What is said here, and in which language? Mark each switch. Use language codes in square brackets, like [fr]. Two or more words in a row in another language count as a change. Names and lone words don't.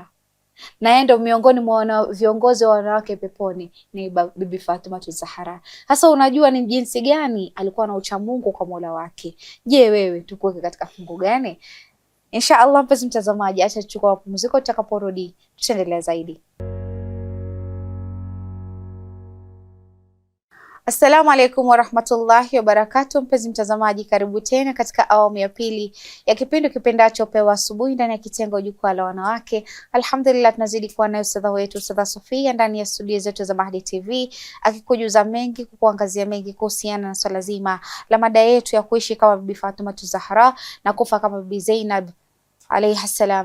[sw] Na yeye ndio miongoni mwa viongozi wa wanawake peponi ni Bibi Fatima Tuzahara. Sasa unajua ni jinsi gani alikuwa na ucha Mungu kwa Mola wake. Je, wewe tukuweke katika fungu gani? Inshallah mpenzi mtazamaji, acha tuchukue mapumziko, tutakaporudi tutaendelea zaidi. [ar] السلام عليكم ورحمة الله وبركاته. [sw] Mpenzi mtazamaji, karibu tena katika awamu ya pili ya kipindi kipendacho Pewa Asubuhi ndani ya kitengo Jukwaa la Wanawake. Alhamdulillah tunazidi kuwa nayo ustadha wetu Ustadha Sofia ndani ya studio zetu za Mahdi TV, akikujuza mengi, kukuangazia mengi kuhusiana na swala zima la mada yetu ya kuishi kama Bibi Fatima Tuzahara na kufa kama Bibi Zainab [ar] عليها السلام.